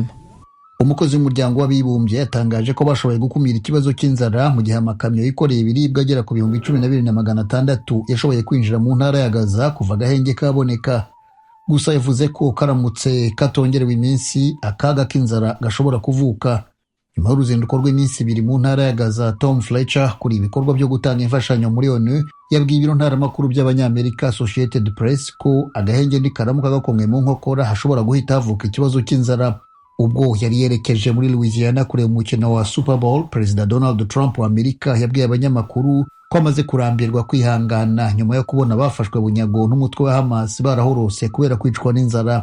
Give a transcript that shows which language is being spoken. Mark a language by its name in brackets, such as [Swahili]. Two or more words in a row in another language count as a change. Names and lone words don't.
[Kinyarwanda] umukozi w'umuryango w'abibumbye yatangaje ko bashoboye gukumira ikibazo cy'inzara mu gihe amakamyo yikoreye ibiribwa agera ku 12,600 yashoboye kwinjira mu ntara ya Gaza kuva agahenge kaboneka. Gusa yavuze ko karamutse katongerewe iminsi akaga k'inzara gashobora kuvuka. Nyuma y'uruzinduko rw'iminsi 2 mu ntara ya Gaza, Tom Fletcher kuri ibikorwa byo gutanga imfashanyo muri ONU yabwiye ibiro ntaramakuru by'abanyamerika Associated Press ko agahenge nikaramuka gakomwe mu nkokora hashobora guhita havuka ikibazo cy'inzara. Ubwo yari yerekeje muri Louisiana kureba umukino wa Super Bowl, Perezida Donald Trump wa Amerika yabwiye abanyamakuru ko amaze kurambirwa kwihangana nyuma yo kubona bafashwe bunyago n'umutwe wa Hamas barahorose kubera kwicwa n'inzara.